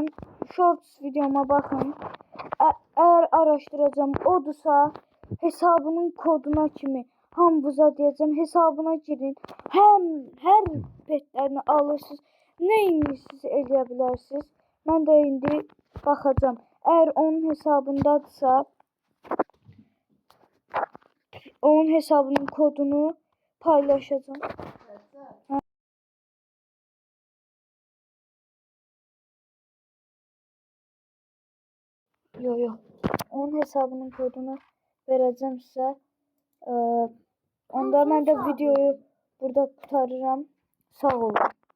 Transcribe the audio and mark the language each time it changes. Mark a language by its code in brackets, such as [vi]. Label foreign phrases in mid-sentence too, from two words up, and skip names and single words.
[az] Shorts videoma baxın. [tr] Eğer araştıracağım odursa [az] hesabının koduna kimi hamınıza deyəcəm, hesabına girin. Hər petlərini alırsınız. Neyini siz eləyə bilərsiniz? Mən də indi baxacağım. [tr] Eğer onun hesabındadırsa onun hesabının kodunu paylaşacağım. Yo. Onun hesabının kodunu vereceğim size. [az] Onda mən də videoyu burada qurtarıram. Sağ olun.